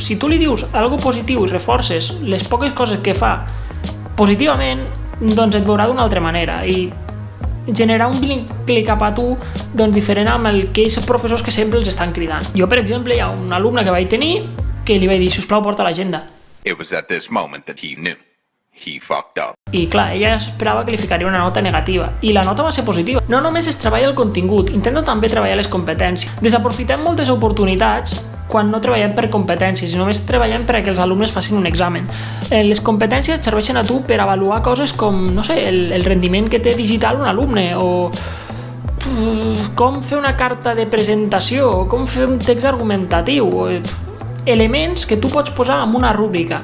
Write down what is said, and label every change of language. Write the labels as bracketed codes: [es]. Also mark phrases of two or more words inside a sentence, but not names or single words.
[ca] Si tu li dius algo positiu i reforces les poques coses que fa positivament, doncs et veurà d'una altra manera i generar un vincle cap a tu doncs, diferent amb aquells professors que sempre els estan cridant. Jo, per exemple, hi ha un alumne que vaig tenir que li vaig dir, sisplau, porta l'agenda. [en] It was at this moment that he knew. He fucked up. [ca] I clar, ella esperava que li ficaria una nota negativa i la nota va ser positiva. No només es treballa el contingut, intenta també treballar les competències. Desaprofitem moltes oportunitats quan no treballem per competències i només treballem per a que els alumnes facin un examen. Les competències et serveixen a tu per avaluar coses com, no sé, el rendiment que té digital un alumne o com fer una carta de presentació o com fer un text argumentatiu o elements que tu pots posar en una rúbrica.